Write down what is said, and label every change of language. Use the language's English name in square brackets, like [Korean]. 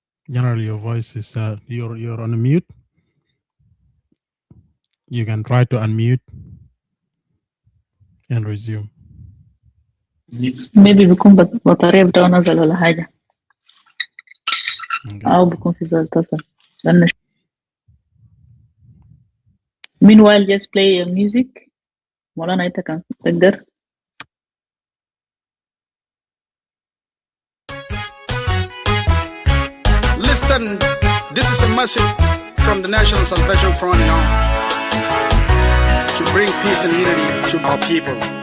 [English] General, your voice is you're on mute. You can try to unmute and resume. [Arabic] Maybe بيكون بطارية بتاعه نزل ولا حاجة، أو بيكون في زول اتصل. [English] Meanwhile, just play music. [Arabic] مولانا أنت كان تقدر. [English] Listen, this is a message from the National Salvation Front now to bring peace and unity to our people.